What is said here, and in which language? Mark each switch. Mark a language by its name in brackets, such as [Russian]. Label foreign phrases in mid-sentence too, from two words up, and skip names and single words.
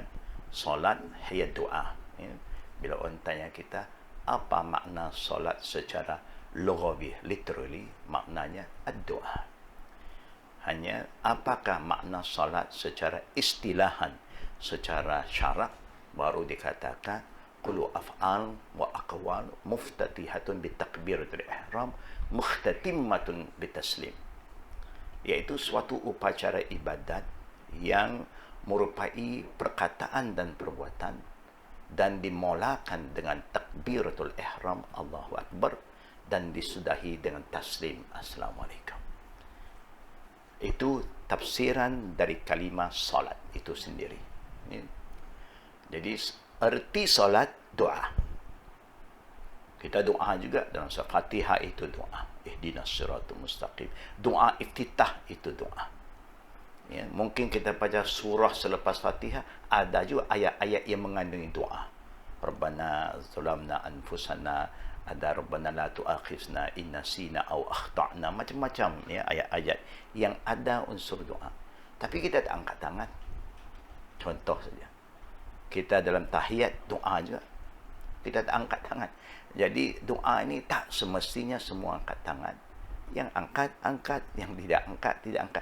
[Malay] Solat hanya doa, ya? Bila orang tanya kita apa makna solat secara lughawi, literally maknanya ad-doa. Hanya apakah makna solat secara istilahan, secara syarak, baru dikatakan [Arabic] كل أفعال وأقوال مفتتحة بتكبيرة الإحرام مختتمة بالتسليم, [Malay] iaitu suatu upacara ibadat yang merupai perkataan dan perbuatan dan dimulakan dengan [Arabic] تكبيرة الإحرام الله أكبر [Malay] dan disudahi dengan taslim Assalamualaikum. Itu tafsiran dari kalimah salat itu sendiri. Jadi erti salat doa. Kita doa juga dalam surah Fatihah itu doa. [Arabic] اهدنا الصراط المستقيم. [Malay] Doa iftitah itu doa. Ya, mungkin kita baca surah selepas Fatihah ada juga ayat-ayat yang mengandungi doa. [Arabic] ربنا ظلمنا أنفسنا Ada ربنا لا تؤاخذنا إن نسينا أو أخطأنا, [Malay] macam-macam ya ayat-ayat yang ada unsur doa. Tapi kita tak angkat tangan. Contoh saja. Kita dalam tahiyat doa juga. Kita tak angkat tangan. Jadi doa ini tak semestinya semua angkat tangan. Yang angkat, yang tidak angkat.